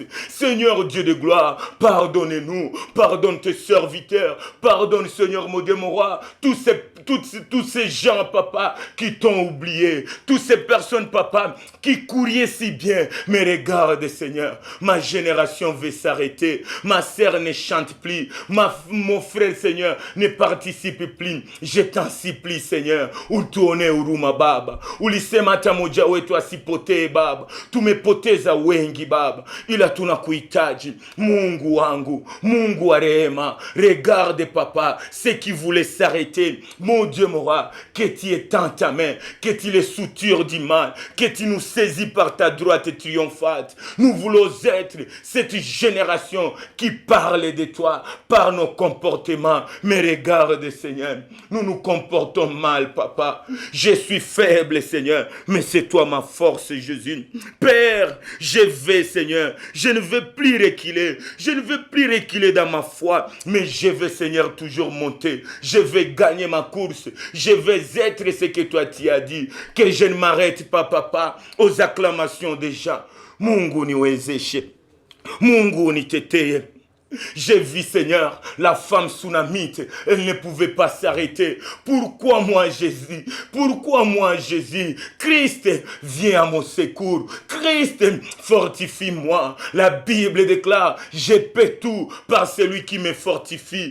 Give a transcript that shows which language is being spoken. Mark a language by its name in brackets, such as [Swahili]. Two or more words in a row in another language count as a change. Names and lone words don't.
[French] Seigneur Dieu de gloire, pardonnez-nous, pardonne tes serviteurs, pardonne Seigneur mon Dieu, mon roi, tous ces gens, Papa, qui t'ont oublié, toutes ces personnes, Papa, qui couraient si bien. Mais regarde, Seigneur, ma génération veut s'arrêter, ma sœur ne chante plus, mon frère, Seigneur, ne participe plus. Je t'en supplie, Seigneur, [Swahili] utuone huruma Baba, ulisema hata moja wetu asipotee Baba, tumepoteza wengi Baba, ila tunakuhitaji Mungu wangu, Mungu wa rehema. [French] Regarde Papa, ceux qui voulaient s'arrêter, mon Dieu mon roi, que tu étends ta main, que tu les soutures du mal, que tu nous saisis par ta droite triomphante. Nous voulons être cette génération qui parle de toi par nos comportements. Mais regarde Seigneur, nous nous comportons mal Papa. Je suis faible Seigneur, mais c'est toi ma force Jésus. Père, je vais Seigneur, je ne veux plus reculer, je ne veux plus reculer dans ma foi, mais je veux Seigneur toujours monter, je vais gagner ma course, je vais être ce que toi tu as dit, que je ne m'arrête pas Papa aux acclamations des gens. [Swahili] Mungu niwezeshe, Mungu niteteye. [French] J'ai vu, Seigneur, la femme sunamite, elle ne pouvait pas s'arrêter. Pourquoi moi, Jésus? Pourquoi moi, Jésus? Christ, viens à mon secours. Christ, fortifie-moi. La Bible déclare, je peux tout par celui qui me fortifie.